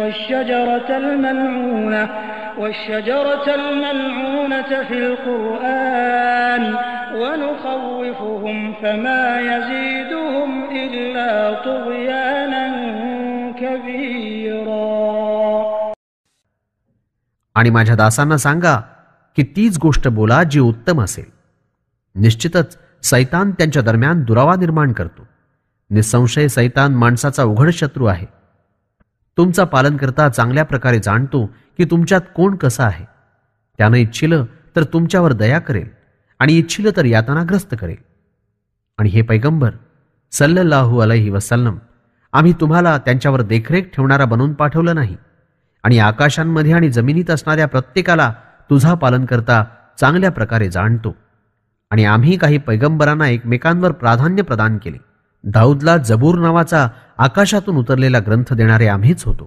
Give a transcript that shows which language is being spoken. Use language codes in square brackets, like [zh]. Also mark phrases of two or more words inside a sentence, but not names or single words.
[ar] والشجرة الملعونة في القرآن ونخوفهم فما يزيدهم إلا طغيانا كبيرا. [mr] आणि माझ्या दासांना सांगा की तीच गोष्ट बोला जी उत्तम असेल. निश्चितच सैतान त्यांच्या दरम्यान दुरावा निर्माण करतो. निसंशय सैतान माणसाचा उघड शत्रू आहे. तुमचा पालनकर्ता चांगल्या प्रकारे जाणतो की तुमच्यात कोण कसा आहे. त्यानं इच्छिलं तर तुमच्यावर दया करेल आणि इच्छिलं तर यातनाग्रस्त करेल. आणि हे पैगंबर [ar] صلى الله عليه وسلم, [mr] आम्ही तुम्हाला त्यांच्यावर देखरेख ठेवणारा बनवून पाठवलं नाही. आणि आकाशांमध्ये आणि जमिनीत असणाऱ्या प्रत्येकाला तुझा पालनकर्ता चांगल्या प्रकारे जाणतो. आणि आम्ही काही पैगंबरांना एकमेकांवर प्राधान्य प्रदान केले. दाऊदला जबूर नावाचा आकाशातून उतरलेला ग्रंथ देणारे आम्हीच होतो.